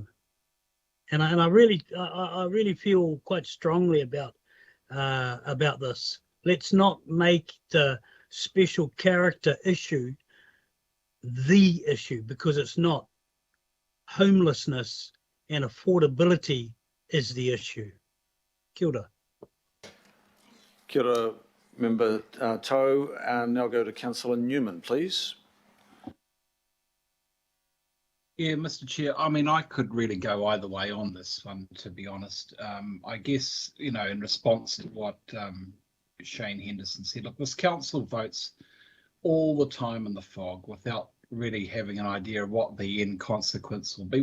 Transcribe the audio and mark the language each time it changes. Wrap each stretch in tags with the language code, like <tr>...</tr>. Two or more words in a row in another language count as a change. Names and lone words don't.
<en>And I really feel quite strongly about this. Let's not make the special character issue the issue, because it's not. Homelessness and affordability is the issue.</en> <mi>Kia ora. Kia ora, Member Tau.</mi> <en>And now go to Councillor Newman, please. Yeah, Mr. Chair, I mean, I could really go either way on this one, to be honest. I guess, you know, in response to what Shane Henderson said, look, this council votes all the time in the fog without really having an idea of what the end consequence will be.</en>